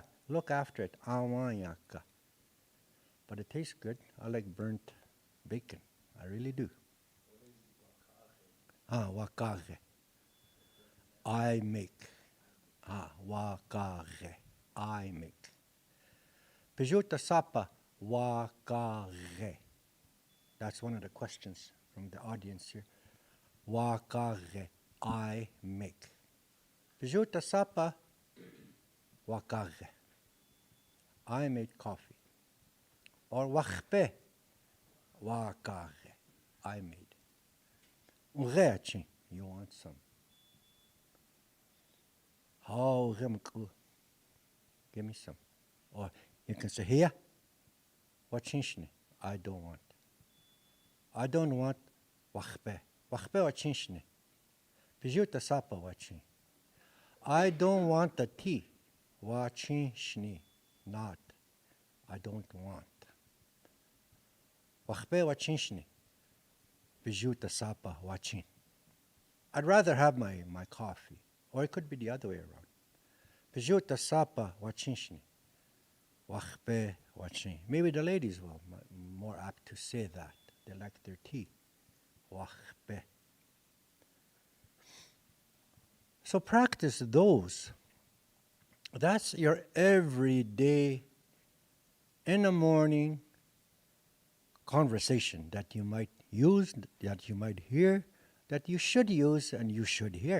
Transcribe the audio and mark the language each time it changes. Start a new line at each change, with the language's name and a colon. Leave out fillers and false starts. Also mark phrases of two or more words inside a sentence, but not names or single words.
English: Look after it. Awanyaka. But it tastes good. I like burnt bacon. I really do. Wakage. I make. Wakage. I make.
Lakota: Pijuta Sapa. Wakage.
English: That's one of the questions from the audience here. Wakage, I make.
Lakota: Pijuta Sapa, wakage.
English: I made coffee. Or
Lakota: wachpe, wakage,
English: I made. Ureachin, you want some. Oh, give me some. Or you can say, here, wachinshne, I don't want. I don't want wachpe.
Lakota: Wachpe wachinshne. Pijuta Sapa wachin.
English: I don't want the tea. Wachinshne. Not. I don't want.
Lakota: Wachpe wachinshne. Pijuta Sapa wachin.
English: I'd rather have my coffee. Or it could be the other way around.
Lakota: Pijuta Sapa wachinshne. Wachpe wachin.
English: Maybe the ladies will more apt to say that. They like their tea. Wachpe. So practice those. That's your everyday, in the morning conversation that you might use, that you might hear, that you should use and you should hear.